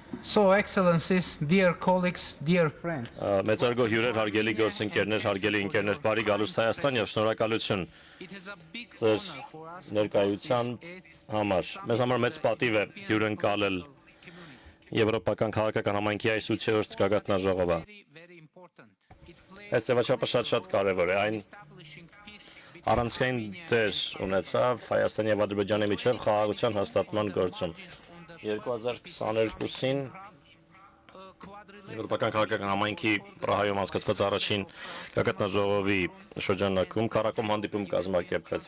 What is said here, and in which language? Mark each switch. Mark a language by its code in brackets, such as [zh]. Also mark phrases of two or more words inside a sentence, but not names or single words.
[en] So, Excellencies, dear colleagues, dear friends, [hy] Մեծարգո հյուրեր, հարգելի գործընկերներ, հարգելի ընկերներ, բարի գալուստ Հայաստան եւ շնորհակալություն [en] it is a big [hy] ձեր [en] honor for us [hy] ներկայության համար։ Մեզ համար մեծ պատիվ է հյուրընկալել [en] community. [hy] Եվրոպական քաղաքական համայնքի այս 8-րդ գագաթնաժողովը։ [en] Very important. It plays [hy] Այս ձևաչափը շատ կարևոր է։ Այն [en] establishing peace between [hy] առանցքային դեր ունեցավ Հայաստանի եւ Ադրբեջանի միջև խաղաղության հաստատման գործում։ 2022-ին Եվրոպական քաղաքական համայնքի Պրահայում անցկացված առաջին գագաթնաժողովի շրջանակում քարակոմ հանդիպում կազմակերպվեց